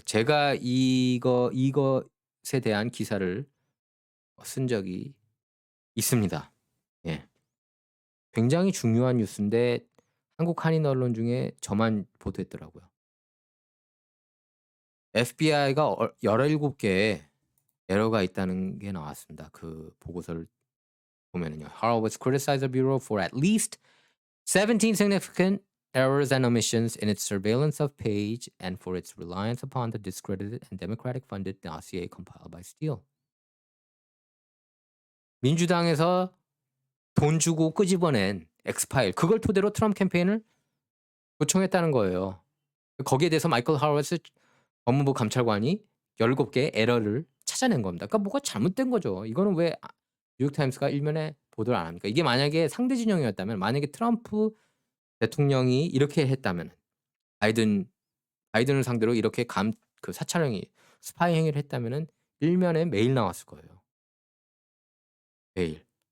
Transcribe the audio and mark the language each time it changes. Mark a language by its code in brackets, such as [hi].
[ko] 제가 이것에 대한 기사를 쓴 적이 있습니다. 예. 굉장히 중요한 뉴스인데 한국 한인 언론 중에 저만 보도했더라고요. FBI가 17개의 에러가 있다는 게 나왔습니다. 그 보고서를 보면은요. [en] Horowitz criticized the bureau for at least 17 significant errors and omissions in its surveillance of Page and for its reliance upon the discredited and Democratic-funded dossier compiled by Steele. [ko] 민주당에서 돈 주고 끄집어낸 엑스파일 그걸 토대로 트럼프 캠페인을 요청했다는 거예요. 거기에 대해서 마이클 하워스 법무부 감찰관이 17 개의 에러를 찾아낸 겁니다. 그러니까 뭐가 잘못된 거죠. 이거는 왜 뉴욕타임스가 일면에 보도를 안 합니까? 이게 만약에 상대 진영이었다면 만약에 트럼프 대통령이 이렇게 했다면 바이든 바이든을 상대로 이렇게 사찰 행위, 스파이 행위를 했다면은 일면에 매일 나왔을 거예요. 매일.